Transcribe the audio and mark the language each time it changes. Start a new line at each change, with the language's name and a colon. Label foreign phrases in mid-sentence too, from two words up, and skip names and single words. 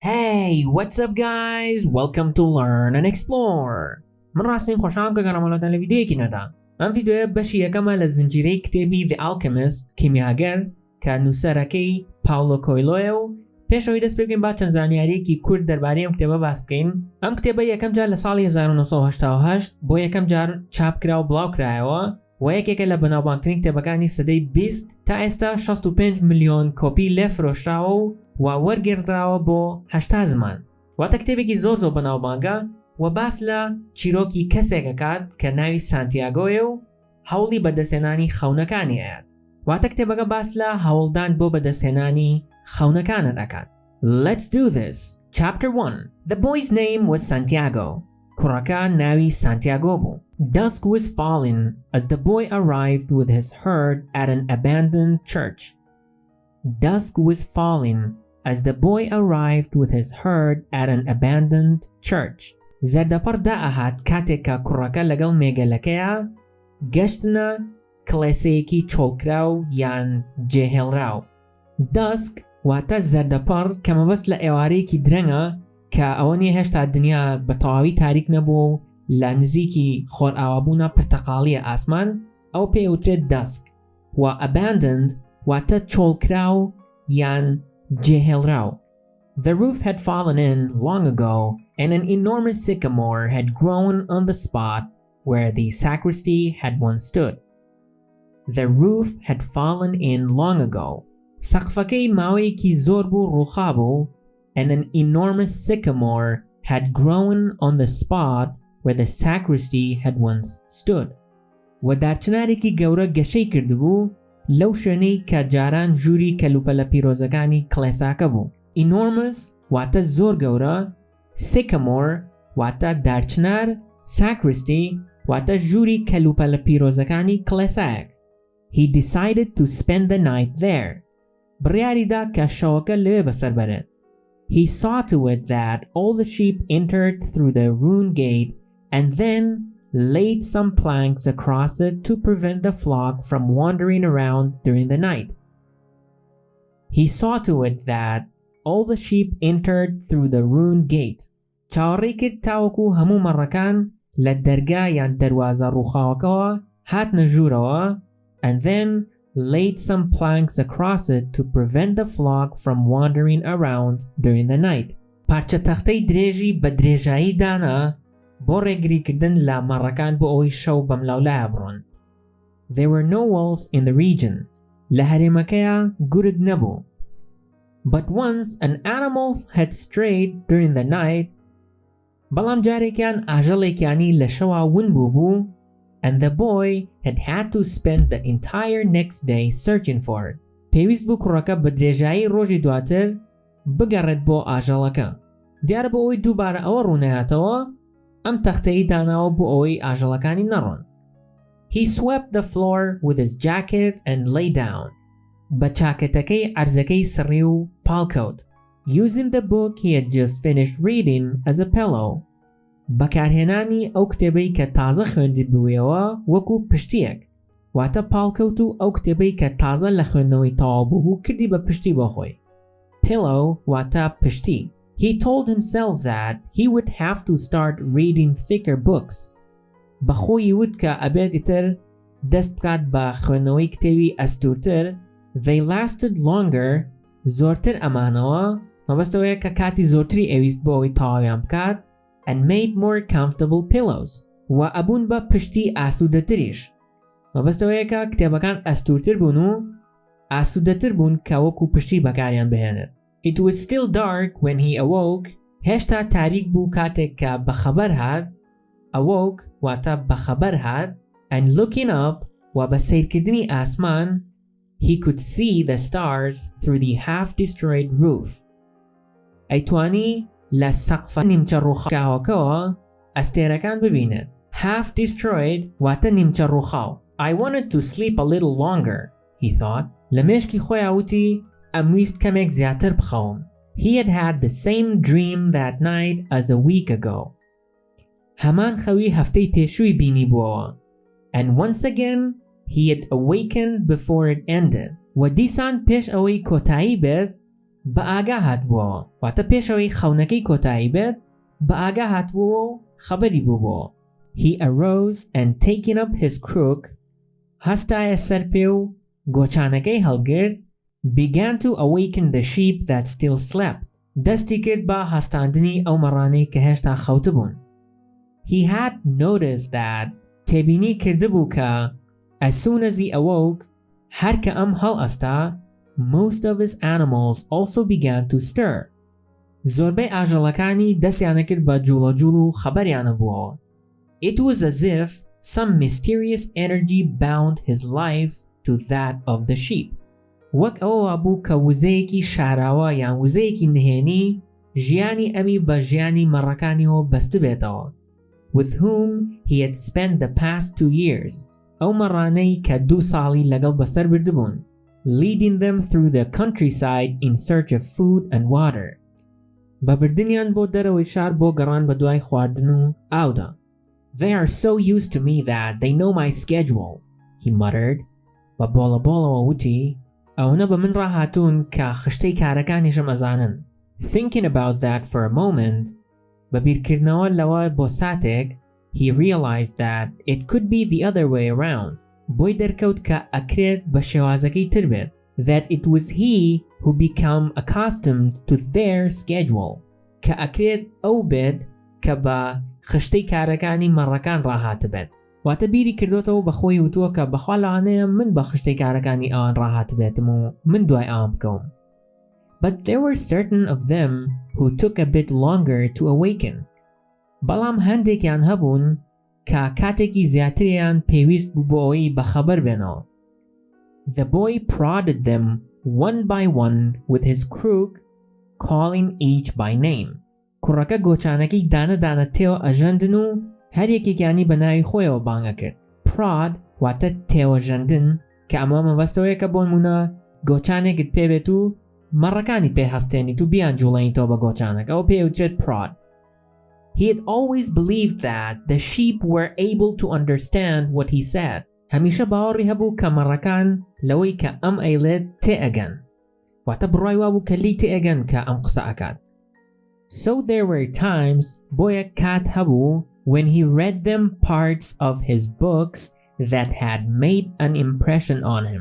English: Hey, what's up guys? Welcome to Learn&Explore.
Central Kurdish: من ڕاستیم خۆشحاڵم کە گەڕامەڵاتان لە ڤیدیۆیەکی نەدا. ئەم ڤیدیۆیە بەشی یەکەمە لە زنجیرەی کتێبی The Alchemist کیمیاگەر کە نووسەرەکەی پاولۆ کۆیلۆیە و پێشەوەی دەست پێ بکەین با چەند زانیاریەکی کورت دەربارەی ئەم کتێبە باس بکەین. ئەم کتێبە یەکەم جار لە ساڵی 1988 بۆ یەکەم جار چاپکرا و بڵاوکرایەوە و یەکێکە لە بەناوبانگترین کتێبەکانی سەدەی 20 تا ئێستا 65 ملیۆن کۆپی لێفرۆشراوە و وەرگێڕدراوە بۆ 80 زمان. واتە کتێبێکی زۆر بەناوبانگە و باس لە چیرۆکی کەسێک دەکات کە ناوی سانتیاگۆیە و هەوڵی بەدەستهێنانی خەونەکانی هەیە. واتە کتێبەکە باس لە هەوڵدان بۆ بەدەستهێنانی خەونەکانە دەکات.
English: Let's do this. Chapter 1. The boy's name was Santiago.
Central Kurdish: کوڕەکە ناوی سانتیاگۆ بوو.
English: Dusk was falling as the boy arrived with his herd at an abandoned church. Dusk was falling as the boy arrived with his herd at an abandoned church.
Central Kurdish: زەردەپەڕ دائەهات کاتێک کە کوڕەکە لەگەڵ مێگەلەکەیە گەشتنە کڵێسەیەکی چۆڵکراو یان جێهێڵراو. Dusk واتە زەردەپەڕ کە مەبەست لە ئێوارەیەکی درەنگە کە ئەوە نیە هێشتا دنیا بە تەواوی تاریک نەبووە و لە نزیکی خۆرئاوابوونە پرتەقاڵیە ئاسمان ئەو پێوترێت dusk و abandoned واتە چۆڵکراو یان جێهێڵراو.
English: The roof had fallen in long ago and an enormous sycamore had grown on the spot where the sacristy had once stood. The roof had fallen in long ago.
Central Kurdish: سەقفەکەی ماوەیەکی زۆر بوو ڕووخابوو
English: and an enormous sycamore had grown on the spot where the sacristy had once stood.
Central Kurdish: و دارچنارێکی گەورە گەشەی کردبوو لەو شوێنەی کە جاران ژووری کەلوپەلە پیرۆزەکانی کڵێساکە بوو. Enormous واتە زۆر گەورە، sycamore واتە دارچنار، sacristy واتە ژووری کەلوپەلە پیرۆزەکانی کڵێسایەک.
English: He decided to spend the night there.
Central Kurdish: بڕیاریدا کە شەوەکە لەوێ بەسەر بەرێت.
English: He saw to it that all the sheep entered through the ruined gate and then laid some planks across it to prevent the flock from wandering around during the night. He saw to it that all the sheep entered through the ruined gate.
Central Kurdish: چاوەڕێی کرد تاوەکو هەموو مەڕەکان لە دەرگا یان دەروازە ڕووخاوەکەوە هاتنە ژوورەوە
English: and then laid some planks across it to prevent the flock from wandering around during the night.
Central Kurdish: پارچە تەختەی درێژی بە درێژایی دانا بۆ ڕێگریکردن لە مەڕەکان بۆ ئەوەی شەو بەملاولایە بڕۆن.
English: There were no wolves in the region.
Central Kurdish: لە هەرێمەکەیە گورگ نەبوو.
English: But once an animal had strayed during the night.
Central Kurdish: بەڵام جارێکیان ئاژەڵێکیانی لە شەوا ون بوو
English: and the boy had to spend the entire next day searching for it.
Central Kurdish: پێویست بوو کوڕەکە بە درێژایی ڕۆژی دواتر بگەڕێت بۆ ئاژەڵەکە. دیارە بۆ ئەوەی دووبارە ئەوە ڕوونەهاتەوە ئەم تەختەیی داناوە بۆ ئەوەی ئاژەڵەکانی نەڕۆن.
English: He swept the floor with his jacket and lay down.
Central Kurdish: بە چاکەتەکەی عەرزەکەی سڕی و پاڵکەوت.
English: Using the book he had just finished reading as a pillow.
Central Kurdish: بەکارهێنانی ئەو کتێبەی کە تازە خوێندی بوویەوە وەکو پشتیەک. واتە پاڵکەوت و ئەو کتێبەی کە تازە لە خوێندنەوەی تەواو بوو کردی بە پشتی بۆ خۆی. Pillow واتە پشتی.
English: He told himself that he would have to start reading thicker books.
Central Kurdish: بەخۆی وت کە ئەبێت ئیتر دەست بکات بە خوێندنەوەی کتێبی ئەستوورتر.
English: They lasted longer.
Central Kurdish: زۆرتر ئەمانەوە مەبەستەوەیە کە کاتی زۆرتری ئەویست بۆ ئەوەی تەواویان بکات
English: and made more comfortable pillows.
Central Kurdish: و ئەبوون بە پشتی ئاسوودەتریش. مەبەستەوەیە کە کتێبەکان ئەستوورتر بوون و ئاسوودەتر بوون کە وەکو پشتی بەکاریان بهێنێت.
English: It was still dark when he awoke.
Central Kurdish: هێشتا تاریک بوو کاتێک کە بەخەبەر هات.
English: Awoke
Central Kurdish: واتە بەخەبەر هات
English: and looking up
Central Kurdish: و بە سیرکردنی ئاسمان
English: he could see the stars through the half-destroyed roof.
Central Kurdish: ئەیتوانی لە سەقفە نیمچە ڕووخاوەکەوە ئەستێرەکان ببینێت. Half-destroyed واتە نیمچە ڕووخاو.
English: I wanted to sleep a little longer, he thought.
Central Kurdish: لە مێشکی خۆیان وتی ئەمویست کەمێک زیاتر بخەوم.
English: He had the same dream that night as a week ago.
Central Kurdish: هەمان خەوی هەفتەی پێشووی بینی بووەوە.
English: And once again he had awakened before it ended.
Central Kurdish: و دیسان پێش ئەوەی کۆتایی بێت بە ئاگا هاتبووەوە واتە پێشەوەی خەونەکەی کۆتایی بێت بە ئاگا هاتبووە و خەبەری بووبووە.
English: He arose and taking up his crook
Central Kurdish: هەستایە سەر پێ و گۆچانەکەی هەڵگرت
English: began to awaken the sheep that still slept.
Central Kurdish: دەستی کرد بە هەستاندنی ئەو مەڕانەی کە هێشتا خەوتبوون.
English: He had noticed that
Central Kurdish: تێبینی کردبوو کە
English: as soon as he awoke
Central Kurdish: هەر کە ئەم هەڵ ئەستا
English: most of his animals also began to stir.
Central Kurdish: زۆربەی ئاژەڵەکانی دەستیانە کرد بە جوڵەجوڵ و خەبەریانە بووەوە.
English: It was as if some mysterious energy bound his life to that of the sheep.
Central Kurdish: وەک ئەوە بوو کە وزەیەکی شاراوە یان وزەیەکی نهێنی ژیانی ئەمی بە ژیانی مەڕەکانیەوە بەستە بێتەوە.
English: With whom he had spent the past 2 years.
Central Kurdish: ئەو مەڕانەی کە 2 ساڵی لەگەڵ بەسەر بردبوون.
English: Leading them through the countryside in search of food and water.
Central Kurdish: بەبردنیان بۆ دەرەوەی شار بۆ گەڕان بە دوای خواردن و ئاودا.
English: They are so used to me that they know my schedule, he muttered.
Central Kurdish: بە بۆڵەبۆڵەوە وتی ئەوەنە بە من ڕاهاتوون کە خشتەی کارەکانیشم ئەزانن.
English: Thinking about that for a moment,
Central Kurdish: بە بیرکردنەوە لەوە بۆ ساتێک,
English: he realized that it could be the other way around.
Central Kurdish: بۆی دەرکەوت کە ئەکرێت بە شێوازەکەی تر بێت.
English: That it was he who became accustomed to their schedule.
Central Kurdish: کە ئەکرێت ئەو بێت کە بە خشتەی کارەکانی مەڕەکان ڕاهات بێت. واتە بیری کردوتەوە بە خۆی وتووە کە بەخوا لەوانەیە من بە خشتەی کارەکانی ئەوان ڕاهات بێتم و من دوای ئەوان بکەوم.
English: But there were certain of them who took a bit longer to awaken.
Central Kurdish: بەڵام هەندێکیان هەبوون کە کاتێکی زیاتریان پێویست بوو بۆ ئەوەی بەخەبەر بێنەوە.
English: The boy prodded them one by one with his crook, calling each by name.
Central Kurdish: کوڕەکە گۆچانەکەی دانە تێوە ئەژەندن و هەر یەکێکیانی بە ناوی خۆیەوە بانگە کرد. Prod واتە تێوەژەندن کە ئەمە مەبەستەوەیە کە بۆ نمونە گۆچانێکت پێبێت و مەڕەکانی پێ هەستێنیت و بیان جوڵێنیتەوە بە گۆچانێک ئەوە پێوترێت prod.
English: He had always believed that the sheep were able to understand what he said.
Central Kurdish: هەمیشە باوەڕی هەبوو کە مەڕەکان لەوەی کە ئەم ئەیڵێت تێئەگەن. واتە بڕای وابوو کە لی تێئەگەن کە ئەم قسە ئەکات.
English: So there were times
Central Kurdish: بۆیە کات هەبوو
English: when he read them parts of his books that had made an impression on him.